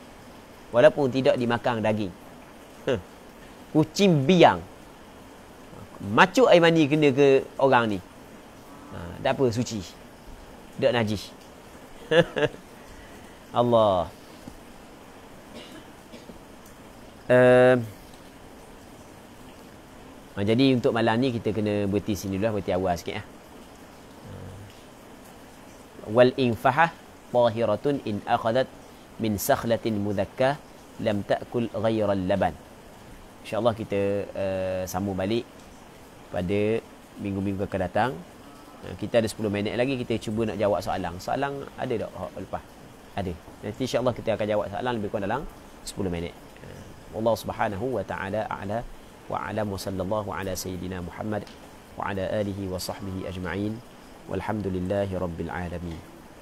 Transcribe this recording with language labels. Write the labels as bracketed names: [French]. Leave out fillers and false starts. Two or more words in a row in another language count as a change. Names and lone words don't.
[Malay] Walaupun tidak dimakan daging. Kucing biang, macuk air mani kena ke orang ni, tak apa, suci, tak najis. Allah. Jadi untuk malam ni kita kena berhenti sini dulu lah, berhenti awal sikit . [Arabic] والإنفحة طاهرة إن أخذت من سخلة مذكاة لم تأكل غير اللبن. [Malay] InsyaAllah kita sambung balik pada minggu-minggu akan datang. Kita ada 10 minit lagi, kita cuba nak jawab soalan. Soalan ada tak lepas? Ada. Nanti insya-Allah kita akan jawab soalan lebih kurang dalam 10 minit. [Arabic] الله سبحانه وتعالى أعلى وأعلم وصلى الله على سيدنا محمد وعلى آله وصحبه أجمعين. والحمد لله رب العالمين.